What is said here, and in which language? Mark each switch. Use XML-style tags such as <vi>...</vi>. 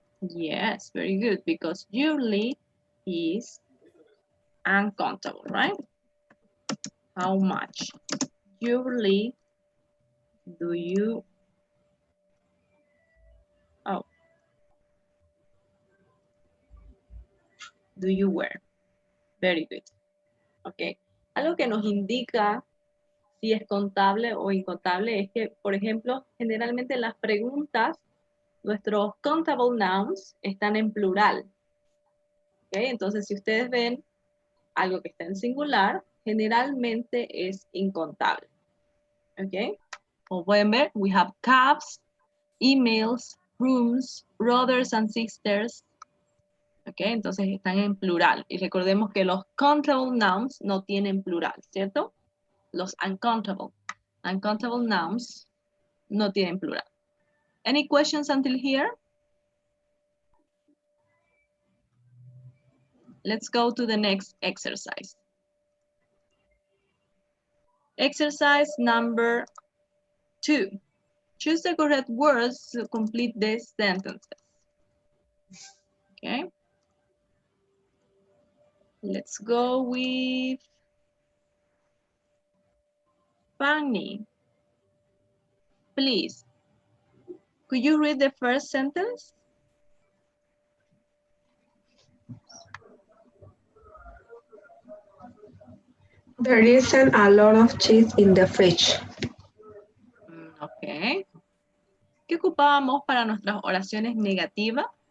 <en>Yes, very good, because yearly is uncountable, right? How much yearly do you, oh, do you wear? Very good. Ok.</en> <es>Algo que nos indica si es contable o incontable es que, por ejemplo, generalmente las preguntas, nuestros countable nouns están en plural. ¿Ok? Entonces, si ustedes ven algo que está en singular, generalmente es incontable. ¿Ok? Como pueden ver,</es> <en>we have cabs, emails, rooms, brothers and sisters. ¿Ok?</en> <es>Entonces están en plural. Y recordemos que los countable nouns no tienen plural, ¿cierto? Los uncountable. Uncountable nouns no tienen plural.</es> <en>Any questions until here? Let's go to the next exercise. Exercise number 2. Choose the correct words to complete the sentences. Okay. Let's go with Fanny. Please, could you read the first sentence? There isn't a lot of cheese in the fridge. Ok.</en> <es>¿Qué ocupábamos para nuestras oraciones negativas?</es>